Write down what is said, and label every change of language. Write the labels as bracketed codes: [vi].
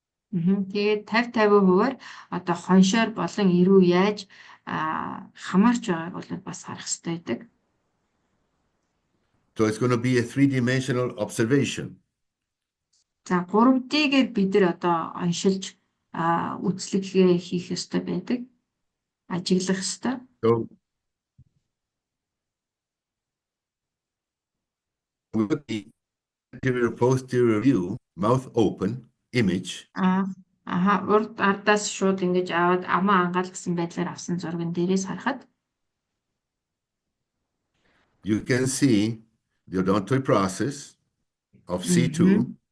[mn] Тэгээд 50-50%-аар одоо хоншоор болон ирүү яаж хамаарч байгааг бол бас харах хэрэгтэй байдаг. [en] So it's going to be a three-dimensional observation. [mn] За 3D-гээр бид нар одоо оншилж үзлэгээ хийх ёстой байдаг. Ажиглах ёстой. [en] So with the anterior posterior view, mouth open image. [mn] Урд ардаас шууд ингэж аваад амаа ангаалгасан байдлаар авсан зурган дээрээс харахад [en] you can see the odontoid process of C2.